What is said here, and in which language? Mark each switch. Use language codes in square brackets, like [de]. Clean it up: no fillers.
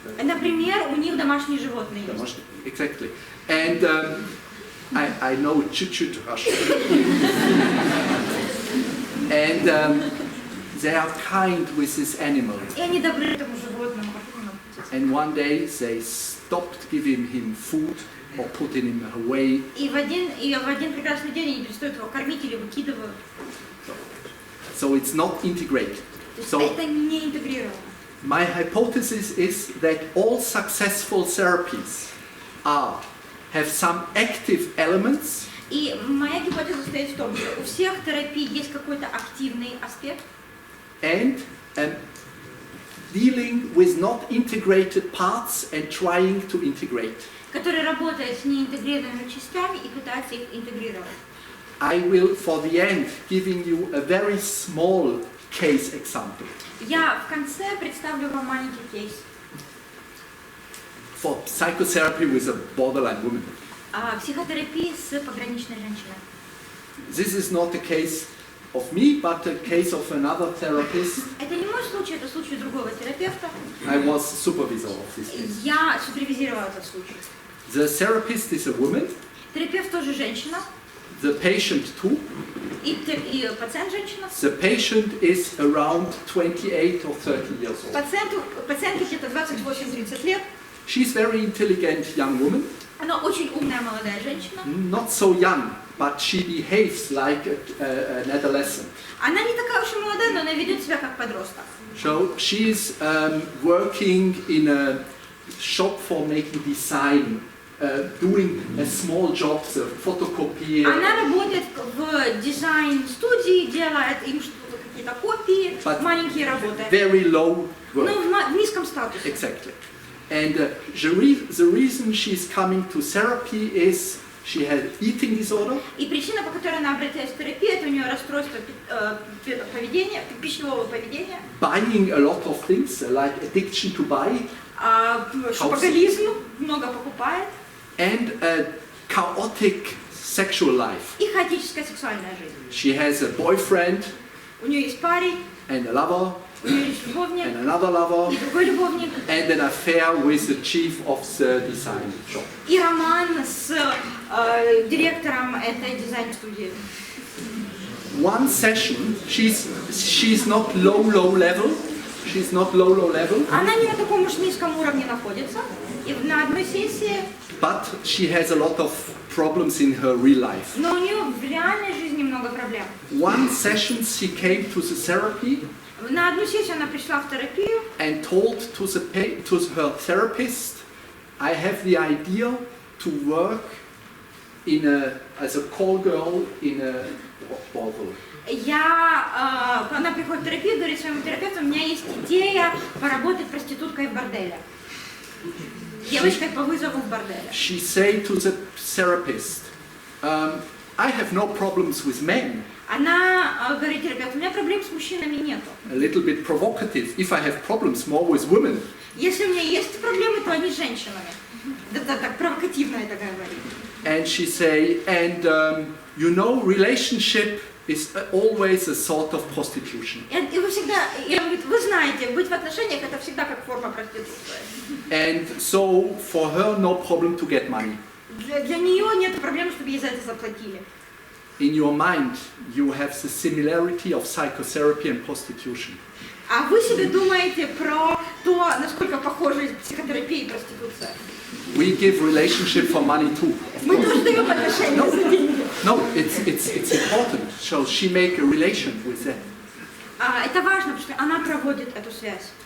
[ru] Например, у них домашние животные есть. [en] Exactly. And I know chut-chut Russian. And they are kind with this animal. [ru] И они добры этому животному. [en] And one day they stopped giving him food or putting him away. [ru] И в один прекрасный день они перестают его кормить или выкидывают. [en] So it's not integrated. [ru] То есть [en] So [ru] это не интегрировано. [en] my hypothesis is that all successful therapies have some active elements [ru] И моя гипотеза состоит в том, что у всех терапий есть какой-то активный аспект, [en] and dealing with not integrated parts and trying to integrate. [ru] который работает с неинтегрированными частями и пытается их интегрировать. [en] I will, for the end, giving you a very small case example. [ru] Я в конце представлю вам маленький кейс. [en] For psychotherapy with a borderline woman. [ru] Психотерапии с пограничной женщиной. [en] This is not a case of me, but a case of another therapist. [ru] Это не мой случай, это случай другого терапевта. [en] I was supervisor of this case. [ru] Я супервизировала этот случай. [en] The therapist is a woman, [ru] Терапевт тоже женщина, [en] the patient too. [ru] и пациент женщина. [en] The patient is around 28 or 30 years old. [ru] Пациентке где-то 28-30 лет. [en] She's very intelligent young woman, [ru] Она очень умная молодая женщина. [en] not so young, but she behaves like an adolescent. [ru] Она не такая уж и молодая, но она ведет себя как подросток. [en] So she's working in a shop for making design, doing a small job, a photocopy. [ru] Она работает в дизайн-студии, делает им что-то, какие-то копии, [en] But [ru] маленькие работы. [en] Very low work. [ru] Но в низком статусе. [en] Exactly. And the reason she's coming to therapy is she had eating disorder. [ru] И причина, по которой она обратилась в терапию, это у нее расстройство поведения, пищевого поведения, [en] Buying a lot of things, like addiction to buy, [ru] шопоголизм, много покупает, [en] and a chaotic sexual life. [ru] И хаотическая сексуальная жизнь. [en] She has a boyfriend [ru] У нее есть парень, [en] and a lover [ru] у нее есть любовник, [en] and another lover [ru] и другой любовник, [en] and an affair with the chief of the design shop. [ru] и роман с директором этой дизайн-студии. [en] One session, she's not low level. She's not low level. [ru] Она не на таком уж низком уровне находится, и на одной сессии, [en] But she has a lot of problems in her real life. [ru] но у нее в реальной жизни много проблем. [en] One session she came to the therapy [ru] На одну сессию она пришла в терапию [en] and told to her therapist, I have the idea to work as a call girl in a brothel. [ru] Она приходит в терапию и говорит своему терапевту, у меня есть идея поработать проституткой в борделе. Девочкой по вызову в борделе. [en] She said to the therapist, I have no problems with men. [ru] Она говорит терапевту, у меня проблем с мужчинами нету. [en] A little bit provocative. If I have problems more with women. [ru] Если у меня есть проблемы, то они с женщинами. Да, так провокативно это говорит. [en] And she say, you know, relationship is always a sort of prostitution. [ru] И вы всегда, и он говорит, вы знаете, быть в отношениях это всегда как форма проституции. [en] And so for her no problem to get money. [ru] Для нее нет проблем, чтобы ей за это заплатили. [en] In your mind you have the similarity of psychotherapy and prostitution. [ru] А вы себе думаете про то, насколько похожи психотерапия и проституция? [en] We give relationship for money too. [ru] Мы тоже даем отношения за деньги. [en] No, it's important. So she make a relation with that. [ru] Это важно, потому что она проводит эту связь.